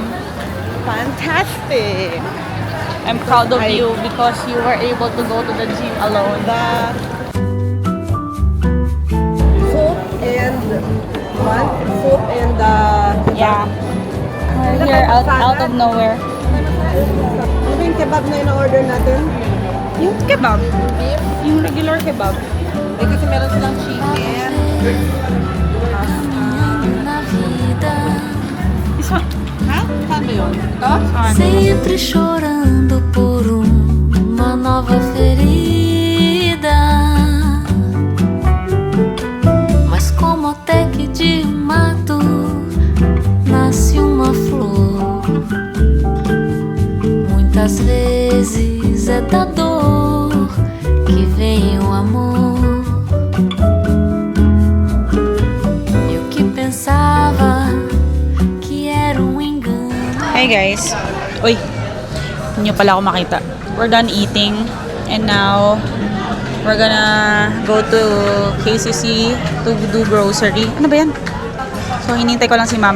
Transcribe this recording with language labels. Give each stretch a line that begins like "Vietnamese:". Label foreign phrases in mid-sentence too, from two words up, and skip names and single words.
English: Fantastic! I'm proud of you because you were able to go to the gym alone. Soup and Yeah. We're here out of nowhere.
Filipino: ano ba yung kebab na in-order natin? Yung kebab. Yung regular kebab. Eh, kasi meron silang chicken. Isa. Ha? Saan ba yun? Ito?
Portuguese: Sempre chorando por uma nova ferida. Mas como até que de mato nasce uma flor. Muitas vezes é da dor que vem o amor. Eu que pensava que era engano.
English: Hi guys. Uy.
Filipino: Hindi nyo pala ako makita.
English: We're done eating. And now, we're gonna go to KCC to do grocery.
Filipino: Ano ba yan? So, hinintay ko lang si mama.